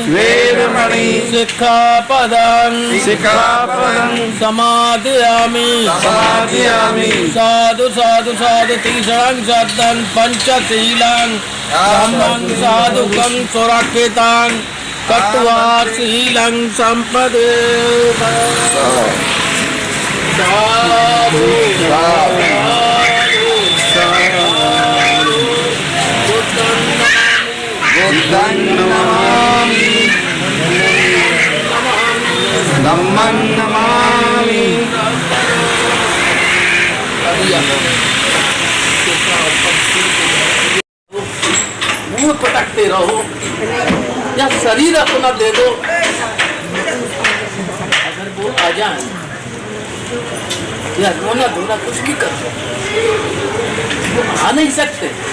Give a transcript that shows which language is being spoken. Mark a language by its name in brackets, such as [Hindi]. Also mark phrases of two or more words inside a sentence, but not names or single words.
[Pali] सिक्खापदं समादयामि साधु साधु साधु तीसरं शब्दं पंचशीलं धम्मं साधुकं सुरक्षितं कट्वा शीलं संपदे साधु बुद्धं नमामि धम्मं नमामि [Hindi] दिया मुंह पटकते रहो या शरीर अपना दे दो। अगर वो आ जाए या रोना धोना कुछ भी कर दो, वो आ नहीं सकते।